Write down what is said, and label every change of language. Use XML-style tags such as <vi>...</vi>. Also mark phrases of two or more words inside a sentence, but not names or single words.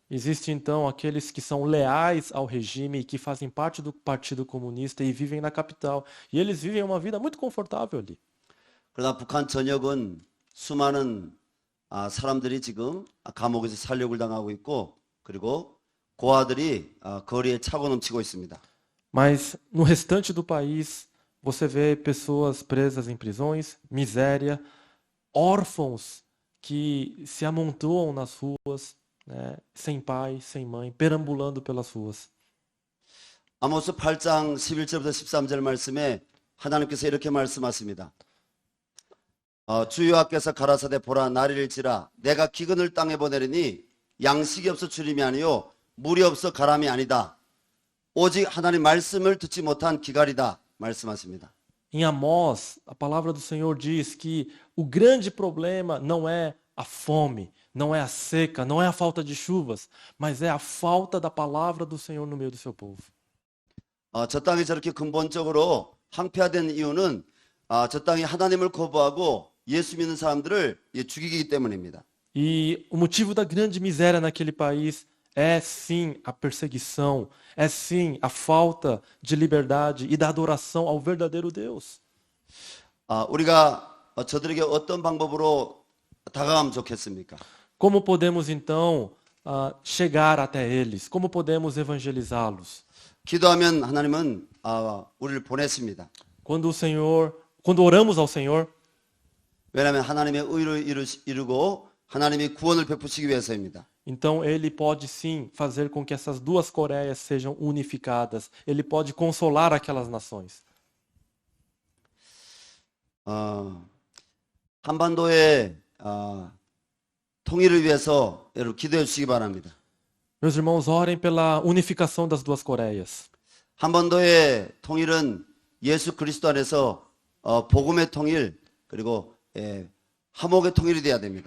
<pt>Existe então aqueles que são leais ao regime e que fazem parte do Partido Comunista e vivem na capital. E eles vivem uma vida muito confortável ali.</pt> <ko>그러나 북한 전역은 수많은 사람들이 지금 감옥에서 살육을 당하고 있고 그리고 고아들이 거리에 차고 넘치고 있습니다.</ko> <pt>Mas no restante do país, você vê pessoas presas em prisões, miséria, órfãos que se amontoam nas ruas, né, sem pai, sem mãe, perambulando pelas ruas.</pt> <ko>아모스 8장 11절부터 13절 말씀에 하나님께서 이렇게 말씀하십니다. 주 여호와께서 가라사대 보라 나리를 지라 내가 기근을 땅에 보내리니 양식이 없어 주림이 아니요 물이 없어 가람이 아니다. 오직 하나님 말씀을 듣지 못한 기갈이다 말씀하십니다.</ko> <pt>Em Amós, a palavra do Senhor diz que o grande problema não é a fome, não é a seca, não é a falta de chuvas, mas é a falta da palavra do Senhor no meio do seu povo.</pt> <ko>저 땅이 저렇게 근본적으로 황폐화된 이유는 저 땅이 하나님을 거부하고 예수 믿는 사람들을 죽이기 때문입니다.</ko> <pt>E o motivo da grande miséria naquele país é sim a perseguição, é sim a falta de liberdade e da adoração ao verdadeiro Deus.</pt> <ko>우리가 저들에게 어떤 방법으로 다가가면 좋겠습니까?</ko> <pt>Como podemos então chegar até eles? Como podemos evangelizá-los?</pt> <ko>기도하면 하나님은 우리를 보냈습니다.</ko> <pt>Quando oramos ao Senhor,</pt> <ko>왜냐하면 하나님의 의를 이루고 하나님이 구원을 베푸시기 위해서입니다.</ko> <pt>então Ele pode sim fazer com que essas duas Coreias sejam unificadas. Ele pode consolar aquelas nações.</pt> <ko>한반도의 통일을 위해서 여러분 기도해 주시기 바랍니다.</ko> <pt>Meus irmãos, orem pela unificação das duas Coreias.</pt> <ko>한반도의 통일은 예수 그리스도 안에서 복음의 통일 그리고 화목의 통일이 돼야 됩니다.</ko>